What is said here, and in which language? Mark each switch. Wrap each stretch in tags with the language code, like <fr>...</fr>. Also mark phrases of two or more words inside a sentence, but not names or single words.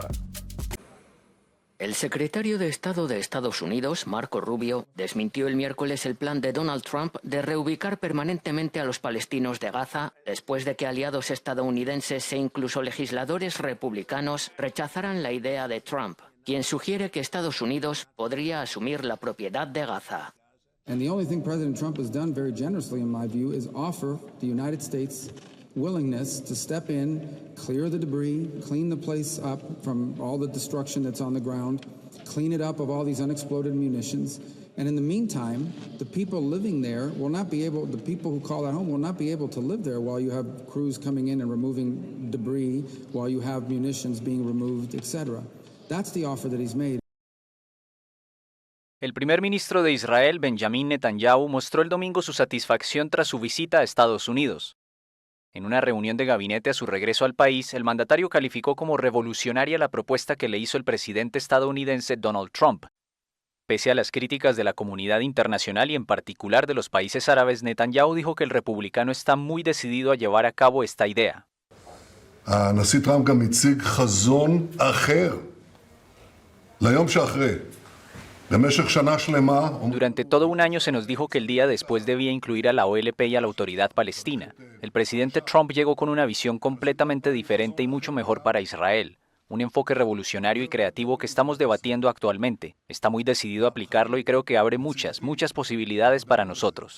<es>El secretario de Estado de Estados Unidos, Marco Rubio, desmintió el miércoles el plan de Donald Trump de reubicar permanentemente a los palestinos de Gaza después de que aliados estadounidenses e incluso legisladores republicanos rechazaran la idea de Trump, quien sugiere que Estados Unidos podría asumir la propiedad de Gaza.</es> <en>And the only thing President Trump has done very generously, in my view, is offer the United States willingness to step in, clear the debris, clean the place up from all the destruction that's on the ground, clean it up of all these unexploded munitions. And in the meantime, the people living there will not be able, the people who call that home will not be able to live there while you have crews coming in and removing debris, while you have munitions being removed, etc. That's the offer that he's made.</en> <es>El primer ministro de Israel, Benjamin Netanyahu, mostró el domingo su satisfacción tras su visita a Estados Unidos. En una reunión de gabinete a su regreso al país, el mandatario calificó como revolucionaria la propuesta que le hizo el presidente estadounidense Donald Trump. Pese a las críticas de la comunidad internacional y en particular de los países árabes, Netanyahu dijo que el republicano está muy decidido a llevar a cabo esta idea.</es> <he>הנשיא טראמפ גם הציג חזון אחר ליום שאחרי.</he> <es>Durante todo un año se nos dijo que el día después debía incluir a la OLP y a la Autoridad Palestina. El presidente Trump llegó con una visión completamente diferente y mucho mejor para Israel. Un enfoque revolucionario y creativo que estamos debatiendo actualmente. Está muy decidido a aplicarlo y creo que abre muchas posibilidades para nosotros.</es>